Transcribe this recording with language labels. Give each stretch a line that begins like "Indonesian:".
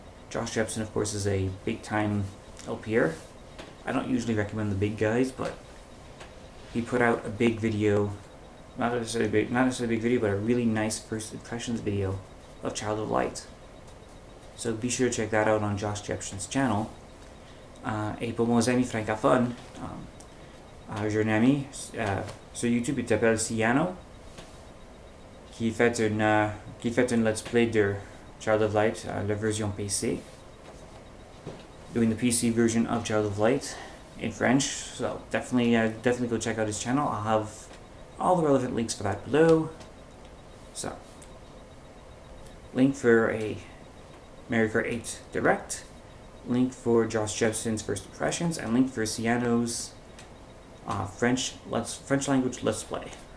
English: Josh Jepson, of course, is a big-time LPer. I don't usually recommend the big guys, but he put out a big video not necessarily a big video, but a really nice first impressions video of Child of Light. So be sure to check that out on Josh Jepson's channel.
French: Et pour mes amis francophones, j'ai un ami sur YouTube, il s'appelle Siyano, qui fait une let's play de Child of Light, la version PC,
English: doing the PC version of Child of Light in French. So definitely go check out his channel. I'll have all the relevant links for that below. So, link for a Mario Kart 8 Direct, link for Josh Jepson's first impressions, and link for Siyano's French language Let's Play.